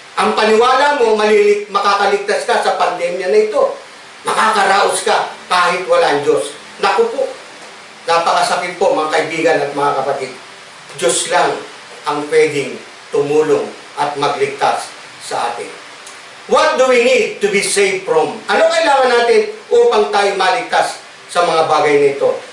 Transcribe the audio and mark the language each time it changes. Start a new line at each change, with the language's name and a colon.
Filipino: Ang paniwala mo, makakaligtas ka sa pandemya na ito. Makakaraos ka kahit walang Diyos. Naku po, napakasakit po mga kaibigan at mga kapatid. Diyos lang ang pwedeng tumulong at magligtas sa atin.
English: What do we need to be saved from?
Filipino: Ano kailangan natin upang tayo maligtas sa mga bagay nito?